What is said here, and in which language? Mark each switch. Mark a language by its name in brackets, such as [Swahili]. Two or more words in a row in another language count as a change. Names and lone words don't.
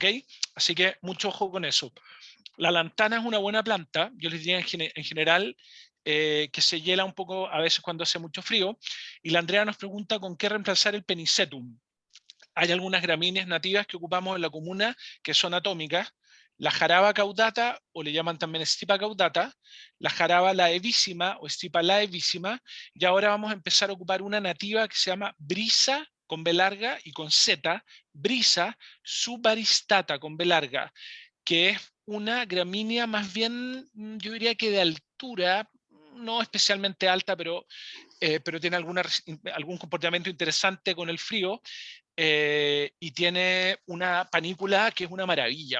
[Spanish] Así que mucho ojo con eso. La lantana es una buena planta, yo les diría en general que se hiela un poco a veces cuando hace mucho frío, y la Andrea nos pregunta con qué reemplazar el penicetum. Hay algunas gramíneas nativas que ocupamos en la comuna que son atómicas, la jaraba caudata, o le llaman también stipa caudata, la jaraba laevísima o stipa laevísima, y ahora vamos a empezar a ocupar una nativa que se llama brisa con B larga y con Z, brisa subaristata con B larga, que es una gramínea más bien, yo diría que de altura, no especialmente alta, pero tiene algún comportamiento interesante con el frío, y tiene una panícula que es una maravilla.